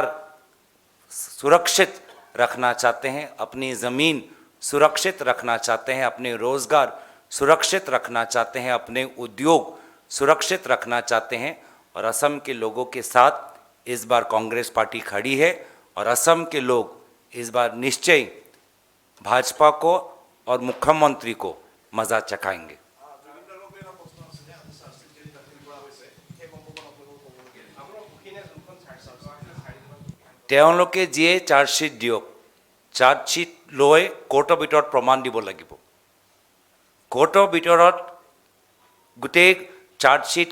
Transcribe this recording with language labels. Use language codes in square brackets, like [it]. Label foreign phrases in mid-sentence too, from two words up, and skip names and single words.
[hi] सुरक्षित रखना चाहते हैं अपनी ज़मीन सुरक्षित रखना चाहते हैं अपने रोज़गार सुरक्षित रखना चाहते हैं अपने उद्योग सुरक्षित रखना चाहते हैं और असम के लोगों के साथ इस बार कांग्रेस पार्टी खड़ी है और असम के लोग इस बार निश्चय भाजपा को और मुख्यमंत्री को मज़ा चखाएंगे [as] তেওঁলোকে যিয়ে চাৰ্জশ্বিট দিয়ক চাৰ্জশ্বিট লৈ কোৰ্টৰ ভিতৰত প্ৰমাণ দিব লাগিব কোৰ্টৰ ভিতৰত গোটেই চাৰ্জশ্বিট